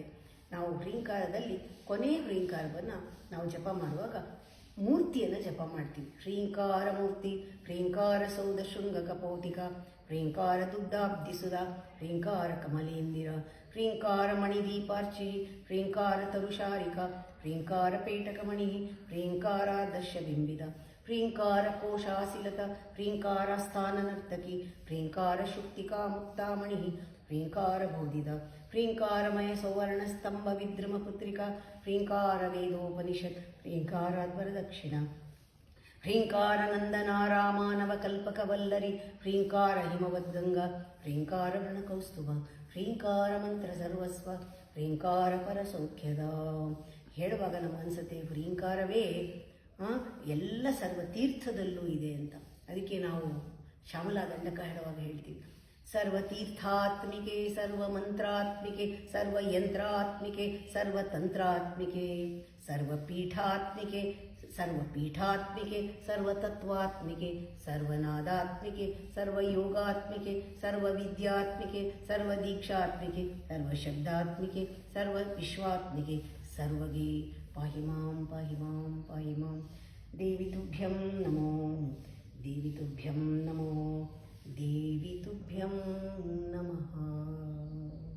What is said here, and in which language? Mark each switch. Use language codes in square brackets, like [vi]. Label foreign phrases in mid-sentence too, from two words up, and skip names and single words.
[kn] ನಾವು ಹ್ರೀಂಕಾರದಲ್ಲಿ ಕೊನೆಯ ಹ್ರೀಂಕಾರವನ್ನು ನಾವು ಜಪ ಮಾಡುವಾಗ ಮೂರ್ತಿಯನ್ನು ಜಪ ಮಾಡ್ತೀವಿ. [sa] ಹ್ರೀಂಕಾರ ಮೂರ್ತಿ, ಹ್ರೀಂಕಾರ ಸೌಧ ಶೃಂಗ ಕಪೌತಿಕ, ಹ್ರೀಂಕಾರ ದುಗ್ಧಾಬ್ಧಿಸುಧ, ಹ್ರೀಂಕಾರ ಕಮಲೇಂದಿರ, ಹ್ರೀಂಕಾರ ಮಣಿದೀಪಾರ್ಚಿ, ಹ್ರೀಂಕಾರ ತರುಶಾರಿಕ, ಹ್ರೀಂಕಾರ ಪೇಟಕಮಣಿ, ಹ್ರೀಂಕಾರ ದರ್ಶಬಿಂಬಿದ, ह्रीङ्कार कोशाशिलता ह्रीङ्कार स्थाननर्तकी ह्रीङ्कार शुक्तिका मुक्तामणिः ह्रीङ्कार बोधिदा ह्रीङ्कारमय सौवर्णस्तंभ विद्रुमपुत्रिका ह्रीङ्कार वेदोपनिषत् ह्रीङ्काराद्वरदक्षिणा ह्रीङ्कार नन्दना रामानवकल्पकवल्लरी ह्रीङ्कार हिमवद्गङ्गा ह्रीङ्कार वृणकौस्तुभ ह्रीङ्कार ಮಂತ್ರ ಸರ್ವಸ್ವ ह्रीङ्कार ಪರಸೌಖ್ಯದ. [kn] ಹೇಳುವಾಗ ನಮ್ಗೆ ಅನ್ಸುತ್ತೆ ಹ್ರೀಂಕಾರವೇ ಎಲ್ಲ ಸರ್ವ ತೀರ್ಥದಲ್ಲೂ ಇದೆ ಅಂತ. ಅದಕ್ಕೆ ನಾವು ಶ್ಯಾಮಲಾ ದಂಡಕ ಹೇಳುವಾಗ ಹೇಳ್ತೀವಿ, [sa] ಸರ್ವತೀರ್ಥಾತ್ಮಿಕೆ ಸರ್ವಮಂತ್ರಾತ್ಮಿಕೆ ಸರ್ವಯಂತ್ರಾತ್ಮಿಕೆ ಸರ್ವತಂತ್ರಾತ್ಮಿಕೆ ಸರ್ವಪೀಠಾತ್ಮಿಕೆ ಸರ್ವಪೀಠಾತ್ಮಿಕೆ ಸರ್ವತತ್ವಾತ್ಮಿಕೆ ಸರ್ವನಾದಾತ್ಮಿಕೆ ಸರ್ವಯೋಗಾತ್ಮಿಕೆ ಸರ್ವವಿದ್ಯಾತ್ಮಿಕೆ ಸರ್ವದೀಕ್ಷಾತ್ಮಿಕೆ ಸರ್ವಶಬ್ದಾತ್ಮಿಕೆ ಸರ್ವವಿಶ್ವಾತ್ಮಿಕೆ ಸರ್ವಗೇ ಪಾಹಿ ಮಾಂ ಪಾಹಿ ಮಾಂ ಪಾಹಿ ಮಾಂ. ದೇವಿ ತುಭ್ಯಂ ನಮೋ ದೇವಿ ತುಭ್ಯಂ ನಮೋ ದೇವಿ ತುಭ್ಯಂ ನಮಃ.